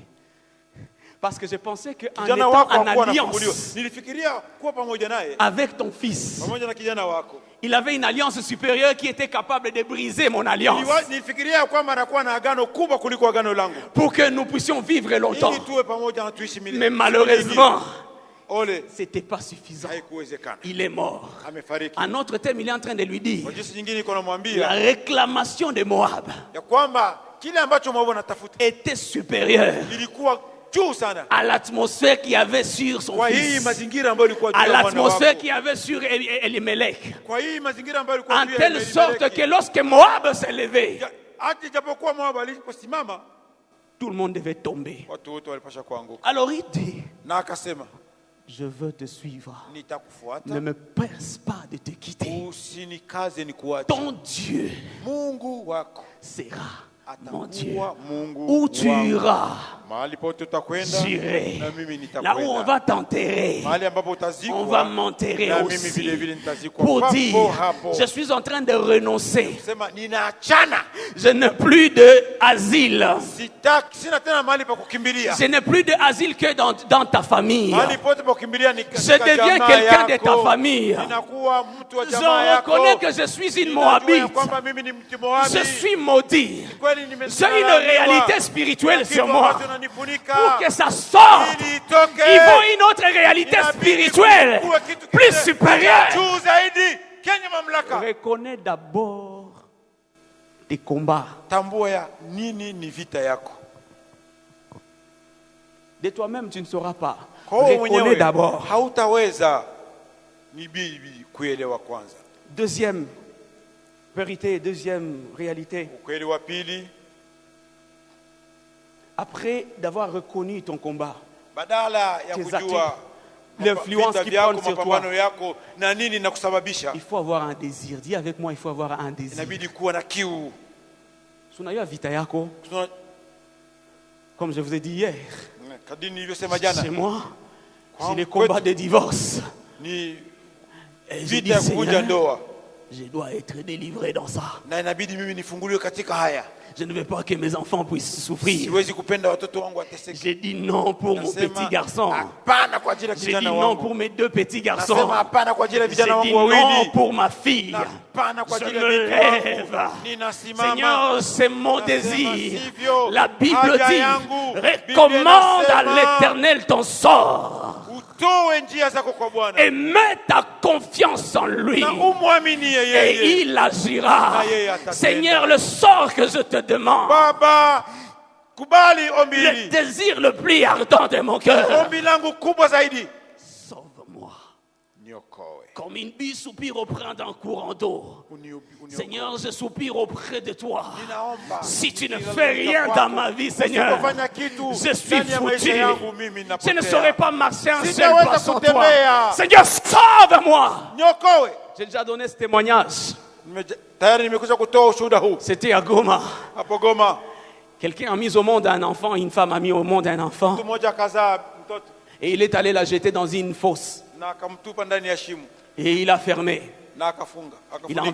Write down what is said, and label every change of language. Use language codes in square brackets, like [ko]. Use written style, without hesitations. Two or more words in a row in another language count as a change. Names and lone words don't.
[fr] Parce que je pensais qu'en [sw] Kijana [fr] étant [sw] wako [fr] en [sw] hakuwa anafunguliwa. [fr] alliance [sw] Nilifikiria kuwa pamoja naye, [fr] avec ton fils, [sw] pamoja na kijana wako. [fr] il avait une alliance supérieure qui était capable de briser mon alliance. [sw] Nilifikiria kwamba anakuwa na agano kubwa kuliko agano langu, [fr] Pour que nous puissions vivre longtemps. [sw] ili tuwe pamoja na tuishi milele. [fr] Mais malheureusement, [sw] Ole, [fr] c'était pas suffisant. [sw] haikuwezekana. [fr] Il est mort. [sw] Amefariki. [fr] En autre terme, il est en train de lui dire [sw] Kwa jinsi nyingine iko [fr] la [sw] namwambia [fr] réclamation de Moab [sw] ya kwamba kile ambacho Moabu anatafuta [fr] était supérieure [sw] ilikuwa juu sana [fr] à l'atmosphère qu'il y avait sur son [sw] kwa hii [fr] fils, [sw] mazingira ambayo ilikuwa juu [fr] à [sw] ya mwana [fr] l'atmosphère [sw] wako, [fr] qu'il y avait sur Elimelech, [sw] kwa hii mazingira ambayo ilikuwa [fr] en [sw] juu ya [fr] telle sorte [sw] Elimeleki. [fr] que lorsque Moab s'est levé, [sw] Hata ijapokuwa Moabu aliposimama, [fr] tout le monde devait tomber. [sw] watu wote walipasha kuanguka, [fr] Alors il dit, [sw] na akasema, [fr] je veux te suivre. Ne [sw] nitakufuata, [fr] me presse pas de te quitter. [sw] usinikaze nikuache. [fr] Ton Dieu [sw] Mungu wako [fr] sera mon Dieu. [sw] atakuwa Mungu [fr] Où tu [sw] wangu. [fr] iras, [sw] Mahali pote utakwenda [fr] j'irai. [sw] na mimi [fr] Là où on [sw] nitakwenda. [fr] va t'enterrer, [sw] Mahali ambapo [fr] on [sw] utazikwa [fr] va m'enterrer [sw] na mimi [fr] aussi. [sw] vile vile nitazikwa [fr] Pour [sw] papo [fr] dire, [sw] hapo. [fr] je suis en train de renoncer. [sw] Sema ninaachana, [fr] Je n'ai plus d'asile. [sw] sina tena mahali pa kukimbilia. [fr] Je n'ai plus d'asile que dans ta famille. [sw] Mahali pote pa kukimbilia ni [fr] Je [sw] katika [fr] deviens [sw] jamaa [fr] quelqu'un de [sw] yako. [fr] ta famille. [sw] Ninakuwa mtu wa [fr] Je [sw] jamaa yako. [fr] reconnais que je suis une [sw] Ninajua ya [fr] Moabite. [sw] kwamba mimi ni mtu Moabi. [fr] Je suis maudit. [sw] Kweli [fr] J'ai une [sw] nimesalamiwa. [fr] réalité spirituelle [sw] Kitu [fr] sur moi. [sw] ambacho nanifunika. [fr] Pour que ça sorte, [sw] Ili itoke. [fr] il faut une autre réalité [sw] Inabidi [fr] spirituelle, [sw] kuwe kitu [fr] plus [sw] kingine [fr] supérieure. [sw] juu zaidi kenye mamlaka. [fr] Reconnais d'abord tes combats. [sw] Tambua ya nini ni vita yako. [fr] De toi-même, tu ne sauras pas. [sw] Kwa wewe [fr] Reconnais [sw] mwenyewe [fr] d'abord. [sw] hautaweza, ni bibi kuelewa kwanza. [fr] Deuxième vérité, deuxième réalité. [sw] Ukweli wa pili, [fr] Après d'avoir reconnu ton combat, [sw] badala ya [fr] Tes [sw] kujua [fr] l'influence [sw] vita [fr] qui [sw] vyako, [fr] prend sur toi, [sw] mapambano yako na nini na kusababisha, [fr] il faut avoir un désir. Dis avec moi, il faut avoir un désir. [sw] inabidi kuwa na kiu. Sunayua vita yako, Tuna- [fr] comme je vous ai dit hier, [sw] Kadiri nilivyosema jana, [fr] chez moi, [sw] Kwa [fr] c'est les [sw] kwetu, [fr] combats de divorce. [sw] ni [fr] Et je [sw] vita [fr] dis, [sw] ya kuvunja [fr] Seigneur, [sw] ndoa, [fr] je dois être délivré dans ça. [sw] na inabidi mimi nifunguliwe katika haya. [fr] Je ne veux pas que mes enfants puissent souffrir. [sw] Siwezi kupenda watoto wangu wateseke. [fr] J'ai dit non pour mon [sw] Nasema, [fr] petit garçon. [sw] hapana kwa ajili ya [fr] J'ai [sw] kijana [fr] dit non [sw] wangu. [fr] pour mes deux petits garçons. [sw] Nasema hapana kwa ajili ya [fr] J'ai [sw] vijana [fr] dit [sw] wangu [fr] non [sw] wawili. [fr] pour ma fille. [sw] Na hapana kwa [fr] Je [sw] ajili ya [fr] me [sw] binti wangu. [fr] lève. [sw] Ninasimama. [fr] Seigneur, c'est mon [sw] Nasema [fr] désir. [sw] sivyo. [fr] La Bible [sw] Haja [fr] dit, [sw] yangu. Biblia [fr] recommande à [sw] inasema, [fr] l'Éternel ton sort. [sw] toe njia zako kwa Bwana [fr] et mets ta confiance en lui. [sw] na umwaminie [fr] Et [sw] yeye. [fr] il agira. [sw] Na yeye atatenda. [fr] Seigneur, le sort que je te demande, [sw] Baba, kubali ombi [fr] le [sw] hili. [fr] désir le plus ardent de mon cœur, [sw] Ombi langu kubwa zaidi, [fr] sauve-moi. [sw] niokoe. [fr] Comme une bille soupire auprès d'un courant d'eau. Seigneur, je soupire auprès de toi. [sw] Ninaomba [fr] Si tu ne fais rien dans ma vie, Seigneur, [sw] usipofanya kitu [fr] je suis [sw] ndani ya maisha [fr] foutu. [sw] yangu, mimi [fr] Je [sw] napotea. [fr] ne saurais pas marcher un seul [sw] Sitaweza [fr] pas sans toi. [sw] kutembea. [fr] Seigneur, sauve-moi. [sw] Niokoe. [fr] J'ai déjà donné ce témoignage. [sw] Tayari nimekuja kutoa ushuhuda huu [fr] C'était à Goma. [sw] hapo Goma. [fr] Quelqu'un a mis au monde un enfant, une femme a mis au monde un enfant, [sw] Mtu mmoja akazaa mtoto [fr] et il est allé la jeter dans une fosse. [sw] na akamtupa ndani ya shimo [fr] Et il a fermé. [sw] na akafunga, [fr] Il a